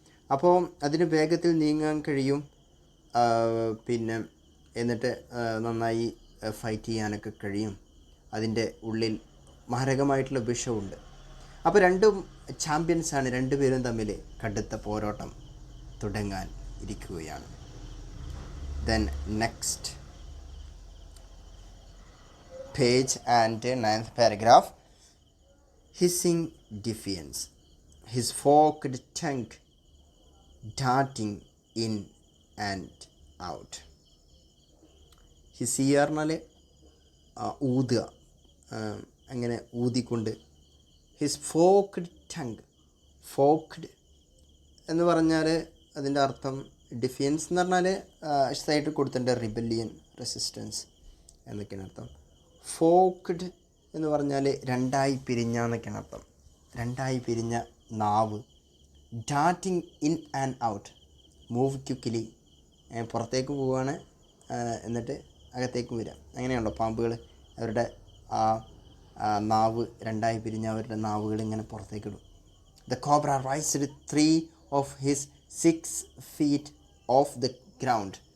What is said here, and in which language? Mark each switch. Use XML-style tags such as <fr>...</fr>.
<ml>അപ്പോൾ അതിന് വേഗത്തിൽ നീങ്ങാൻ കഴിയും, പിന്നെ എന്നിട്ട് നന്നായി ഫൈറ്റ് ചെയ്യാനൊക്കെ കഴിയും. അതിൻ്റെ ഉള്ളിൽ മാരകമായിട്ടുള്ള വിഷമുണ്ട്. അപ്പോൾ രണ്ടും ചാമ്പ്യൻസാണ്, രണ്ടുപേരും തമ്മിൽ കടുത്ത പോരാട്ടം തുടങ്ങാൻ ഇരിക്കുകയാണ്.</ml> <en>Then next page and 9th paragraph. Hissing defiance, his forked tongue darting in and out.</en> <ml>His പറഞ്ഞാൽ ഊതുക, അങ്ങനെ ഊതിക്കൊണ്ട്.</ml> <en>his forked tongue,</en> <ml>ഫോക്ക്ഡ് എന്ന് പറഞ്ഞാൽ അതിൻ്റെ അർത്ഥം ഡിഫിയൻസ് എന്ന് പറഞ്ഞാൽ സൈഡിൽ കൊടുത്തിട്ടുണ്ട് റിബല്യൻ, റെസിസ്റ്റൻസ് എന്നൊക്കെയാണ് അർത്ഥം. ഫോക്ക്ഡ് എന്ന് പറഞ്ഞാൽ രണ്ടായി പിരിഞ്ഞ എന്നൊക്കെയാണ് അർത്ഥം. രണ്ടായി പിരിഞ്ഞ നാവ്.</ml> <en>ഡാറ്റിങ് in and out, move quickly,</en> <ml>പുറത്തേക്ക് പോവുകയാണ് എന്നിട്ട് അകത്തേക്കും വരാം. അങ്ങനെയാണല്ലോ പാമ്പുകൾ, അവരുടെ ആ നാവ് രണ്ടായി പിരിഞ്ഞ അവരുടെ നാവുകൾ ഇങ്ങനെ പുറത്തേക്കിടും.</ml> <en>The cobra raised 3 of his 6 feet off the ground.</en>